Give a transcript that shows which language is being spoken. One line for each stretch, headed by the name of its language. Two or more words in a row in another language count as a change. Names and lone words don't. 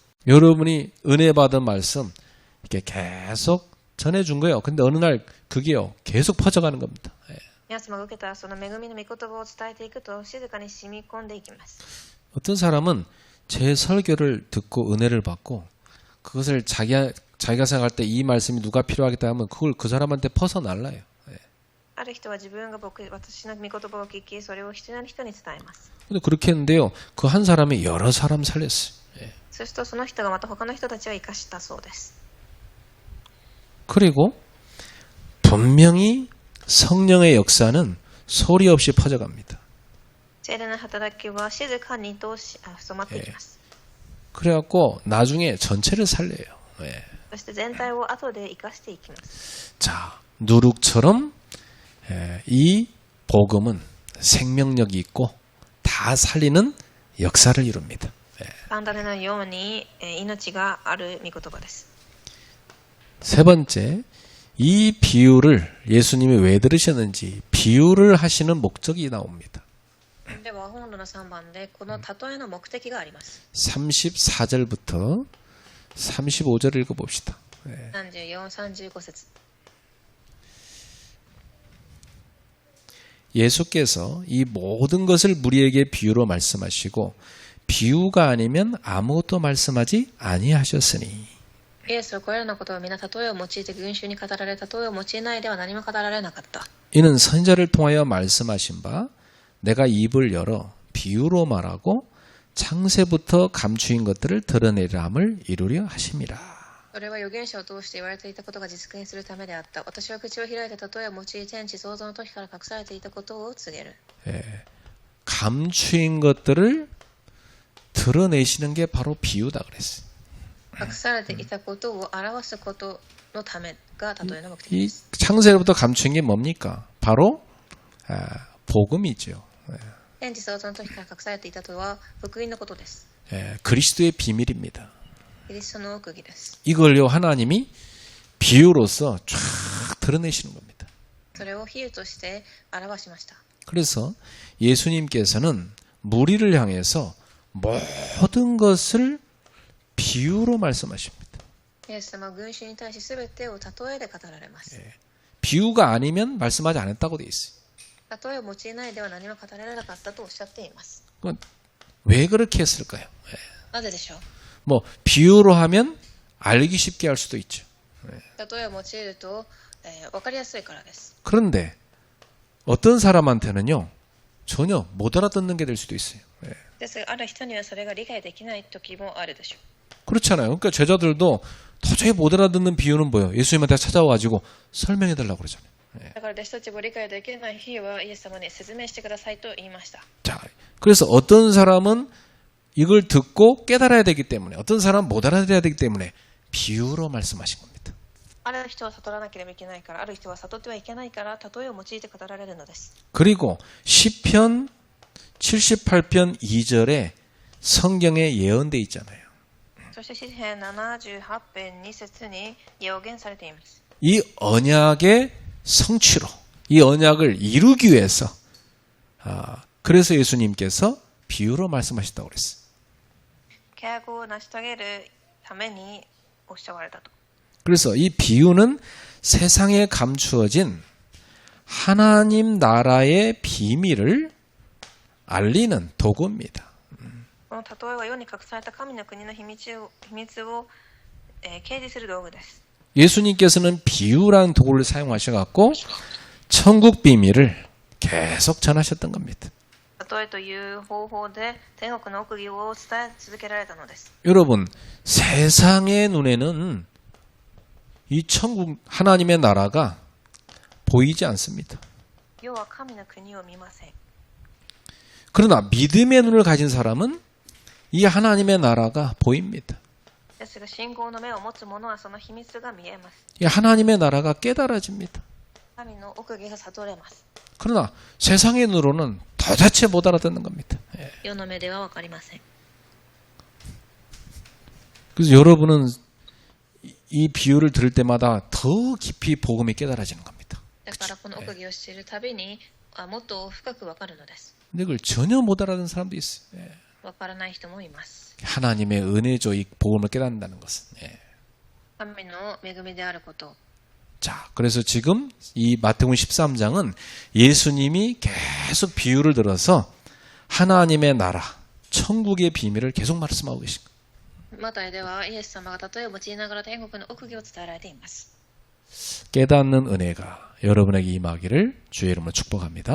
Korean: 여러분이 은혜 받은 말씀 이렇게 계속 전해준 거예요. 근데 어느 날 그게요 계속 퍼져가는 겁니다.
Japanese: 皆様が受けたその恵みの御言葉を伝えていくと静かに染み込んでいきます。
Korean: 어떤 사람은 제 설교를 듣고 은혜를 받고 그것을 자기가 생각할 때 이 말씀이 누가 필요하겠다 하면 그걸 그 사람한테 퍼서 날라요.
Japanese: ある人は自分が私の御言葉を聞き、それを必要な人に伝えます。
Korean: 근데 그렇게 했는데요. 그 한 사람이 여러 사람 살렸어요.
Japanese: そうするとその人がまた他の人たちを生かしたそうです。
Korean: 그리고 분명히 성령의 역사는 소리 없이 퍼져갑니다.
Japanese: 聖霊の働きは静かにと染まっていきます。
Korean: 그래갖고 나중에 전체를 살려요.
Japanese: そして全体を後で生かしていきます。
Korean: 자, 누룩처럼 이 복음은 생명력이 있고 다 살리는 역사를 이룹니다.
Japanese: パンダネのように命がある御言葉です。
Korean: 세 번째, 이 비유를 예수님이 왜 들으셨는지 비유를 하시는 목적이 나옵니다.
Japanese: では本論の3番でこの例えの目的があります。
Korean: 34절부터 35절 읽어봅시다.
Japanese: 34、35節。
Korean: 예수께서 이 모든 것을 무리에게 비유로 말씀하시고 비유가 아니면 아무것도 말씀하지 아니하셨으니
Japanese: イエスはこれらのことを皆例えを用いて群衆に語られ、例えを用いないでは何も語られなかった。
Korean: 이는 선자를 통하여 말씀하신 바 내가 입을 열어 비유로 말하고 창세부터 감추인 것들을 드러내려 함을 이루려 하심이라.
Japanese: それは預言者を通して言われていたことが実現するためであった。私は口を開いて例えを用い天地創造の時から隠されていたことを告げる。
Korean: 감추인 것들을 드러내시는 게 바로 비유다 그랬어요.
Japanese: 隠されていたことを表すことのためが例えの目的
Korean: 이
Japanese: です。
Korean: 창세로부터 감추인 게 뭡니까? 바로 복음이죠.
Japanese: 天地創造の時から隠されていたとは福音のことです。
Korean: 그리스도의 비밀입니다.
Japanese: キリストの奥義です。
Korean: 이걸요 하나님이 비유로서 쫙 드러내시는 겁니다.
Japanese: それを比喩として表しました。
Korean: 그래서 예수님께서는 무리를 향해서 모든 것을 비유로 말씀하십니다.
Japanese: イエス様は群衆に対し全てを例えで語られます。
Korean: 비유가 아니면 말씀하지 않았다고 돼 있어요.
Japanese: 例えを用いないでは何も語られなかったとおっしゃっています。
Korean: 왜 그렇게 했을까요?
Japanese: なぜでしょう。
Korean: 뭐 비유로 하면 알기 쉽게 할 수도 있죠.
Japanese: 例えを用いると、分かりやすいからです。
Korean: 그런데 어떤 사람한테는요 전혀 못 알아듣는 게 될 수도 있어요.
Japanese: ですがある人にはそれが理解できない時もあるでしょう。
Korean: 그렇잖아요. 그러니까 제자들도 도저히 못 알아듣는 비유는 뭐예요? 예수님한테 찾아와가지고 설명해 달라고 그러잖아요.
Japanese: だから弟子たちも理解できない日はイエス様に説明してくださいと言いました。
Korean: 자, 그래서 어떤 사람은 이걸 듣고 깨달아야 되기 때문에 어떤 사람은 못 알아들어야 되기 때문에 비유로 말씀하신 겁니다.
Japanese: ある人は悟らなければいけないから、ある人は悟ってはいけないから例えを用いて語られるのです。
Korean: 그리고 시편 78편 2절에 성경에 예언돼 있잖아요.
Japanese: そして詩編78編2節に予言されています。
Korean: 이 언약의 성취로 이 언약을 이루기 위해서 그래서 예수님께서 비유로 말씀하셨다고 그랬어요.
Japanese: 契約を成し遂げるためにおっしゃられたと。
Korean: 그래서 이 비유는 세상에 감추어진 하나님 나라의 비밀을 알리는 도구입니다.
Japanese: この例えは世に隠された神の国の秘密を掲示する道具です。
Korean: 예수님께서는 비유라는 도구를 사용하셔갖고 천국 비밀을 계속 전하셨던 겁니다.
Japanese: 例えという方法で天国の奥義を伝え続けられたのです。
Korean: 여러분, 세상의 눈에는 이 천국 하나님의 나라가 보이지 않습니다.
Japanese: 世は神の国を見ません。
Korean: 그러나 믿음의 눈을 가진 사람은 이 하나님의 나라가 보입니다.
Japanese: ですが信仰の目を持つ者はその秘密が見えます。
Korean: 이 하나님의 나라가 깨달아집니다.
Japanese: 神の奥義が悟れます。
Korean: 그러나 세상의 눈으로는 도대체 못 알아듣는 겁니다.
Japanese: 世の目では分かりません。
Korean: 그래서 여러분은 이 비유를 들을 때마다 더 깊이 복음이 깨달아지는 겁니다.
Japanese: だからこの奥義を知るたびにもっと深く分かるのです。
Korean: 근데 그걸 전혀 못 알아듣는 사람도 있어요.
Japanese: 分からない人もいます。
Korean: 하나님의 은혜죠. 이 복음을 깨닫는다는 것은.
Japanese: 神の恵みであること。
Korean: 자, 그래서 지금 이 마태복음 13장은 예수님이 계속 비유를 들어서 하나님의 나라, 천국의 비밀을 계속 말씀하고 계신 거예요.
Japanese: マタイではイエス様が例えを用いながら天国の奥義を伝えられています。
Korean: 깨닫는 은혜가 여러분에게 임하기를 주의 이름으로 축복합니다.